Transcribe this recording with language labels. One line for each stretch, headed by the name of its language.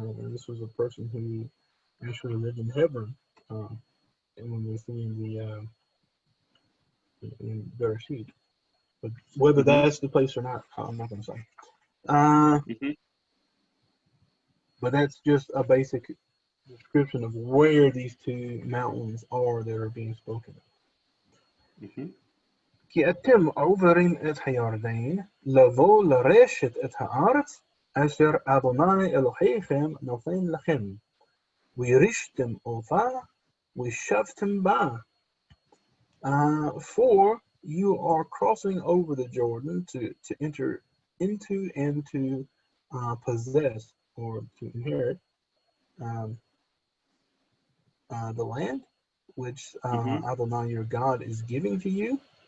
English: This was a person who actually lived in Hebron. And when we're seeing the in Bereshit, but whether that's the place or not, I'm not going to say. But that's just a basic description of where these two mountains are that are being spoken of.
Hebrew: כי אתם עוברים את הירדן לבוא לרשת את הארץ אשר אדוני אלוהיכם נותן לכם וירשתם אותה ושבתם בה.
English: For you are crossing over the Jordan to enter into and to possess or to inherit the land which Adonai your God is giving to you.